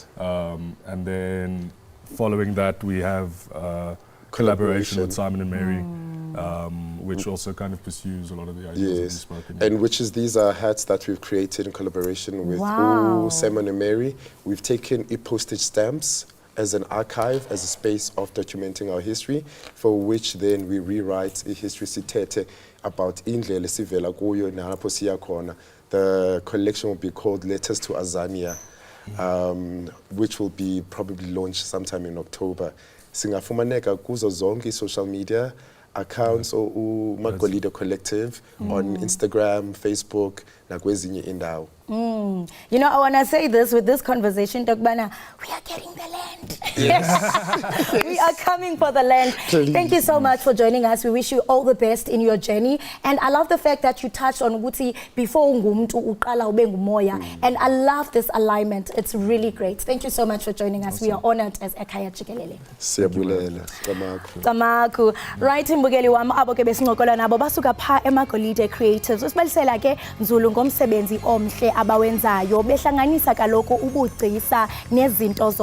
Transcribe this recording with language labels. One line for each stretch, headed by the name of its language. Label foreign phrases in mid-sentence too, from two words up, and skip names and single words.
English: And then following that, we have collaboration with Simon and Mary, which also kind of pursues a lot of the ideas that we've spoken. And which is these are hats that we've created in collaboration with Simon and Mary. We've taken postage stamps as an archive, as a space of documenting our history, for which then we rewrite a history sitete about
Xhosa: indlela sivela kuyo nalapho siya khona.
English: The collection will be called Letters to Azania, which will be probably launched sometime in October.
Xhosa: Singafumaneka kuzo zonke
English: social media accounts or Magolide Collective on Instagram,
Xhosa: Facebook, nakwezinye indawo.
English: You know, I want to say this with this conversation, Dogbana, we are getting the land. Yes. We are coming for the land. Please. Thank you so much for joining us. We wish you all the best in your journey. And I love the fact that you touched on Guti before
Xhosa: ngumuntu uqala ube ngumoya.
English: And I love this alignment. It's really great. Thank you so much for joining us. Awesome. We are honored as Ekhaya Jikelele.
Xhosa: Siyabulela. Tamaku. Right, mbukeli wami abo ke besincokola nabo basuka pha eMagolide Creatives. Usibalisela ke nzulu ngomsebenzi omhle abawenzayo behlanganisa kaloku ubugcisa nezinto